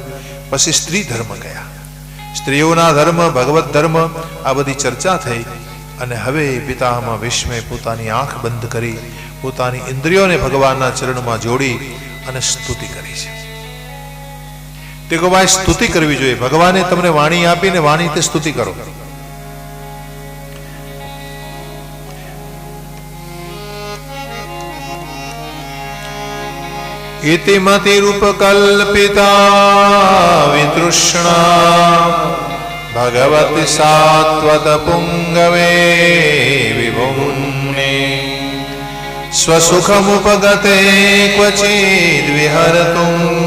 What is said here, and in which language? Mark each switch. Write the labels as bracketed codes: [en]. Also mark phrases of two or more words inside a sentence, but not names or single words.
[gu] પછી સ્ત્રી ધર્મ ગયા, સ્ત્રીઓના ધર્મ, ભગવત ધર્મ, આ બધી ચર્ચા થઈ. અને હવે પિતામહ ભીષ્મે પોતાની આંખ બંધ કરી પોતાની ઇન્દ્રિયોને ભગવાનના ચરણમાં જોડી અને સ્તુતિ કરી છે. તે કહો ભાઈ સ્તુતિ કરવી જોઈએ. ભગવાને તમને વાણી આપીને વાણી તે સ્તુતિ કરો. [sa] इति मतिरुपकल्पिता वितृष्णा भगवति सात्वत पुंगवे विभुम्ने स्वसुखमुपगते क्वचिद् विहर्तुं